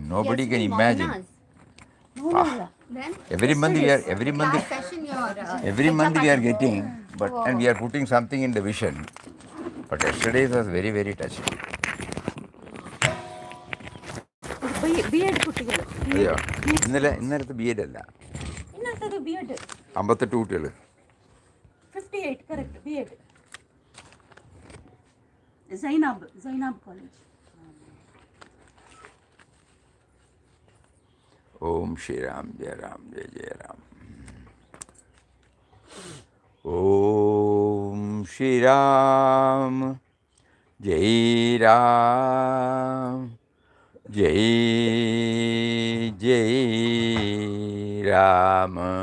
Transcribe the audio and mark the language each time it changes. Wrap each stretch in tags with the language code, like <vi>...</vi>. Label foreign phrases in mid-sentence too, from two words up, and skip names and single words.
<en>Nobody can imagine. No. Then Every month we are last session every month we are getting, but and we are putting something in the vision. But yesterday was very, very touching.</en> <ml>B.Ed കുട്ടികൾ അതെയോ ഇന്നലത്തെ ബി എഡ് അല്ല ഇന്നലത്തെ B.Ed 58 കുട്ടികൾ</ml> <en>58 കറക്റ്റ് B.Ed Zainab college.</en> <hi>ॐ श्री राम जय राम जय जय राम. ॐ श्री राम जय राम जय जय राम.</hi>